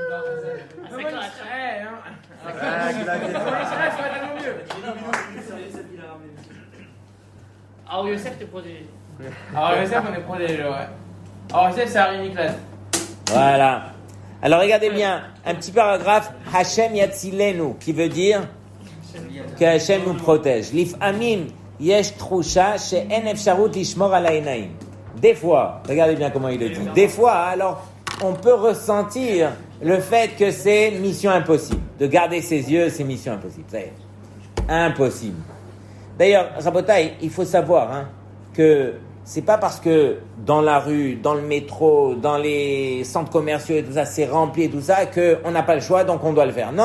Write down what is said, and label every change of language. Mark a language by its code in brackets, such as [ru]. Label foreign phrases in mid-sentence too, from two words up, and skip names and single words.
[fr] Ah, Yosef, t'es protégé. Alors, Yosef, on est protégé, ouais. Alors, Yosef, c'est Harry Nicolas. Voilà. Alors regardez bien, un petit paragraphe, [he] השם יצילנו, [fr] qui veut dire que Hashem nous protège. [he] לפעמים יש תחושה שאין אפשרות לשמור על העיניים. [fr] Des fois, regardez bien comment il le dit. Des fois, alors, on peut ressentir le fait que c'est mission impossible. De garder ses yeux, c'est mission impossible. C'est impossible. D'ailleurs, Rabotai, il faut savoir que c'est pas parce que dans la rue, dans le métro, dans les centres commerciaux et tout ça, c'est rempli et tout ça, qu'on n'a pas le choix, donc on doit le faire.